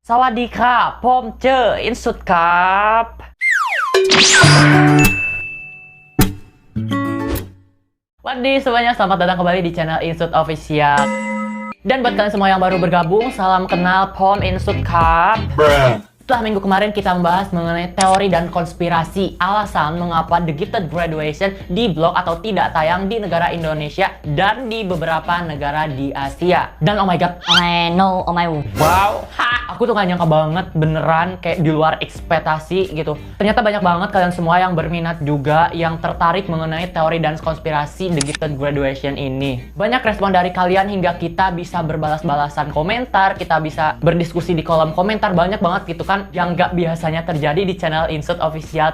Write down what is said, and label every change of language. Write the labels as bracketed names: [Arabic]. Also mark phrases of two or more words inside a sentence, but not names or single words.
[Thai] สวัสดีครับผมเจออินสุดครับ [Indonesian] Wadi semuanya, selamat datang kembali di channel Insut Official. Dan buat kalian semua yang baru bergabung, salam kenal Pom Insut Cup. Setelah minggu kemarin kita membahas mengenai teori dan konspirasi alasan mengapa The Gifted Graduation di blog atau tidak tayang di negara Indonesia dan di beberapa negara di Asia. [English] Dan oh my god, [Indonesian] wow, aku tuh gak nyangka banget, beneran kayak di luar ekspektasi gitu. Ternyata banyak banget kalian semua yang berminat juga, yang tertarik mengenai teori dan konspirasi The Gifted Graduation ini. Banyak respon dari kalian hingga kita bisa berbalas-balasan komentar, kita bisa berdiskusi di kolom komentar, banyak banget gitu kan, yang gak biasanya terjadi di channel Insut Official.